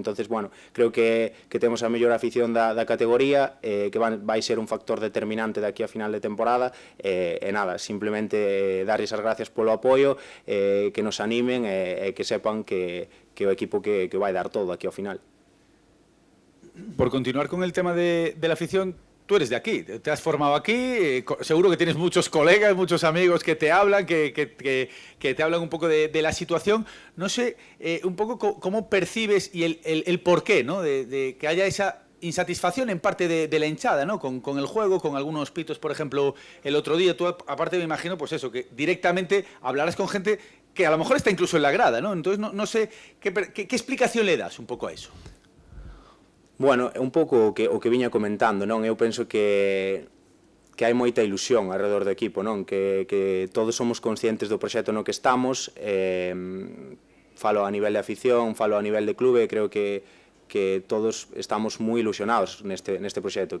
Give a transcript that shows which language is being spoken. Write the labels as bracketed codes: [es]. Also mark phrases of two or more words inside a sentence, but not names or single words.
[es] Entonces, bueno, [gl] creo que temos a mellor afición da categoría, que vai ser un factor determinante de aquí a final de temporada, e nada, simplemente darles as gracias polo apoio, que nos animen e que sepan que o equipo que vai dar todo aquí ao final. [es] Por continuar con el tema de la afición, tú eres de aquí, te has formado aquí, seguro que tienes muchos colegas, muchos amigos que te hablan, que te hablan un poco de la situación. No sé, un poco cómo percibes y el porqué, ¿no? De que haya esa insatisfacción en parte de la hinchada, ¿no? Con el juego, con algunos pitos, por ejemplo, el otro día. Tú, aparte, me imagino, pues eso, que directamente hablarás con gente que a lo mejor está incluso en la grada, ¿no? Entonces, no sé, ¿qué explicación le das un poco a eso? [gl] Bueno, é un pouco o que viña comentando, non? Eu penso que hai moita ilusión alrededor do equipo, non? Que todos somos conscientes do proxecto no que estamos, falo a nivel de afición, falo a nivel de clube, creo que todos estamos moi ilusionados neste proxecto.